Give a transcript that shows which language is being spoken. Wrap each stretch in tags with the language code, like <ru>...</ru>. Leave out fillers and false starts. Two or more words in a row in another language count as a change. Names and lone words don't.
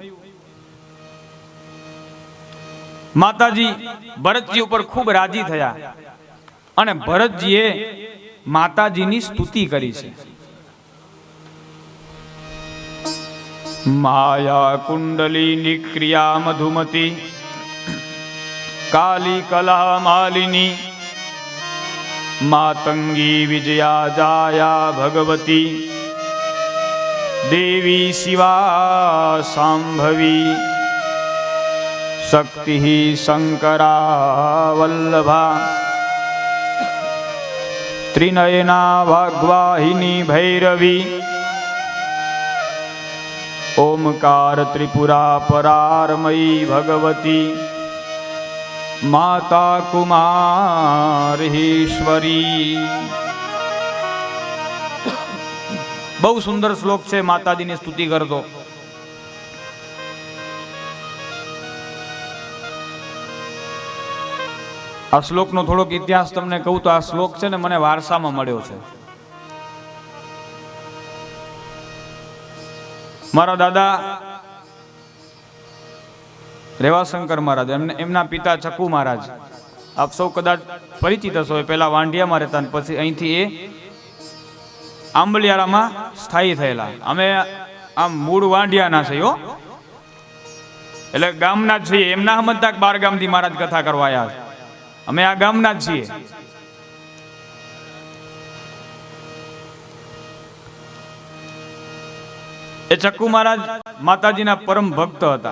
<gu>માતાજી ભરતજી ઉપર ખૂબ રાજી થયા અને ભરતજીએ માતાજીની સ્તુતિ કરી છે.</gu> <sa>माया कुंडली निक्रिया मधुमती काली कला मालिनी मातंगी विजया जाया भगवती देवी शिवा सांभवी शक्ति शंकरा वल्लभा त्रिनयना वाग्वाहिनी भैरवी ओमकार त्रिपुरा परारमयी भगवती माता कुमारेश्वरी।</sa> <gu>બહુ સુંદર શ્લોક હૈ માતાજી ને સ્તુતિ કરતો। આ શ્લોક નો થોડોક ઇતિહાસ તમને કહું તો આ શ્લોક હૈ ને મને વારસામાં મળ્યો છે। મારા દાદા રેવાશંકર મહારાજ એમના પિતા ચક્કૂ મહારાજ આપ સૌ કદાચ પરિચિત હશો। પહેલા વાંડિયામાં રહેતા ને પછી અહીંથી એ આંબલિયારામાં સ્થાયી થયેલા। અમે આમ મૂળ વાંડિયાના છે હો, એટલે ગામના જ છીએ। એમના સમજતા 12 ગામથી મહારાજ કથા કરવા આવ્યા છે। અમે આ ગામના જ છીએ। એ ચક્કુ મહારાજ માતાજીના પરમ ભક્ત હતા।</gu>